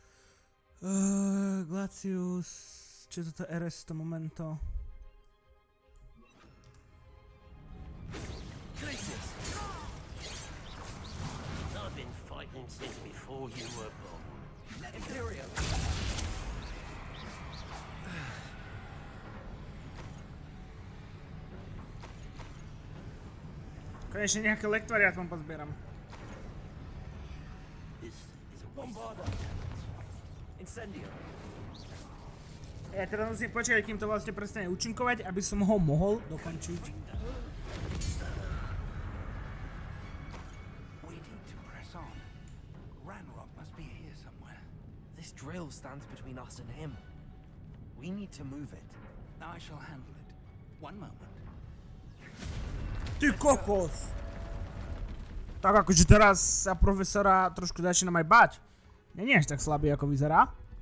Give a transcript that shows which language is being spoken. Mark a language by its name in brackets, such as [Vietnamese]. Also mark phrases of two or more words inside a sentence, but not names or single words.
[Slovak] Glacius... Čo je toto RS to momento? [English] I've been fighting since before you were born. Imperium! [Slovak] Konečne nejaké lektory ja tam pozbieram. [English] This is a Bombarda! Incendio! [Slovak] Ja teraz musím počkať, kým to vlastne prestane účinkovať, aby som ho mohol dokončiť. [English] Waiting to press on. Ranrock must be here somewhere. This drill stands between us and him. We need to move it. I shall handle it. One moment. [Slovak] Ty kokos! Tak akože teraz sa profesora trošku začínam aj bať. Nie je až tak slabý, ako vyzerá.